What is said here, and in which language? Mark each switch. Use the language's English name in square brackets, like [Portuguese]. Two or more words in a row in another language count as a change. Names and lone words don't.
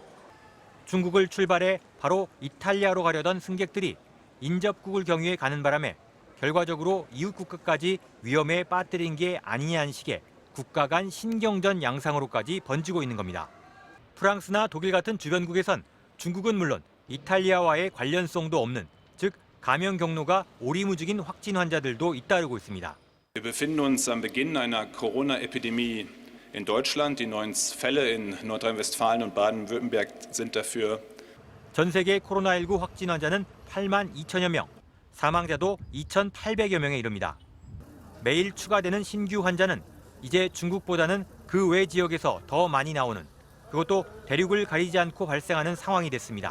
[Korean] 중국을 출발해 바로 이탈리아로 가려던 승객들이 인접국을 경유해 가는 바람에 결과적으로 이웃 국가까지 위험에 빠뜨린 게 아니냐는 식의 국가 간 신경전 양상으로까지 번지고 있는 겁니다. 프랑스나 독일 같은 주변국에선 중국은 물론 이탈리아와의 관련성도 없는, 즉 감염 경로가 오리무중인 확진 환자들도 잇따르고 있습니다. [German] Wir befinden uns am Beginn einer Corona-Epidemie in Deutschland. Die neuen Fälle in Nordrhein-Westfalen und Baden-Württemberg sind dafür. [Korean] 전 세계 코로나19 확진 환자는 8만 2천여 명, 사망자도 2,800여 명에 이릅니다. 매일 추가되는 신규 환자는 이제 중국보다는 그 외 지역에서 더 많이 나오는, 그것도 대륙을 가리지 않고 발생하는 상황이 됐습니다.